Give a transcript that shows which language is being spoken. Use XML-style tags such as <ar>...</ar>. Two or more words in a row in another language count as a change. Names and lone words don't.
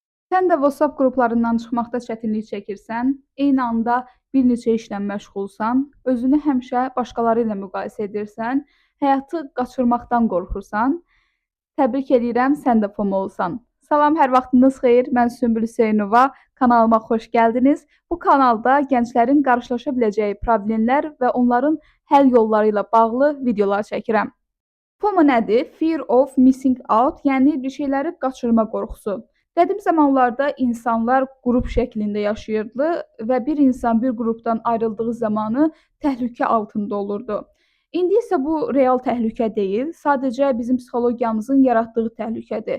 <az>Sən də WhatsApp qruplarından çıxmaqda çətinlik çəkirsən, eyni anda bir neçə işlə məşğulsan, özünü həmişə başqaları ilə müqayisə edirsən, həyatı qaçırmaqdan qorxursan, təbrik edirəm, sən də FOMO-lusan. Salam, hər vaxtınız xeyir. Mən Sümbül Hüseynova. Kanalıma xoş gəldiniz. Bu kanalda gənclərin qarşılaşa biləcəyi problemlər və onların həll yolları ilə bağlı videolar çəkirəm. FOMO nədir?</az> <en>Fear of missing out,</en> <az>yəni bir şeyləri qaçırma qorxusu. Qədim zamanlarda insanlar qrup şəklində yaşayırdı və bir insan bir qrupdan ayrıldığı zamanı təhlükə altında olurdu. İndi isə bu real təhlükə deyil, sadəcə bizim psixologiyamızın yaratdığı təhlükədir.</az>